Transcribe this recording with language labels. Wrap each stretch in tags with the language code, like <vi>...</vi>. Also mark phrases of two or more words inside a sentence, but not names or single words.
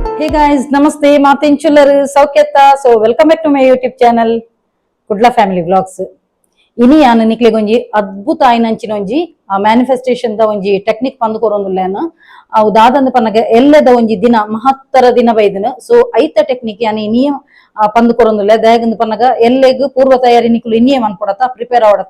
<en>guys, namaste,</en> <tcy>ಮಾತೆಂಚುಲರು ಸೌಖ್ಯತ.</tcy> <en>So welcome back to my YouTube channel, Kudla Family Vlogs.</en> <tcy>ಇನಿ ಯಾನು ನಿಕ್ಲೆಗ್ ಒಂಜಿ ಅದ್ಭುತ ಆಯ್ನಂಚಿನ ಒಂಜಿ ಮ್ಯಾನಿಫೆಸ್ಟೇಷನ್ ದ ಒಂಜಿ ಟೆಕ್ನಿಕ್ ಪಂದು ಕೊರೊಂದುಲ್ಲೇನು ಅವು ದಾದಂದ ಪನ್ನಗ ಎಲ್ಲದ ಒಂಜಿ ದಿನ ಮಹತ್ತರ ದಿನ ಬೈದಿನ. ಸೊ ಐತ ಟೆಕ್ನಿಕ್ ಯಾನು ಇನಿಯ ಪಂದು ಕೊರೊಂದುಲ್ಲೆ ದಾಯಗಂದು ಪನ್ನಗ ಎಲ್ಲೆಗ್ ಪೂರ್ವ ತಯಾರಿ ನಿಕ್ಲು ಇನ್ನಿಯೇ ಮನ್ಪೊಡತ ಪ್ರಿಪೇರ್ ಆವಡತ.</tcy>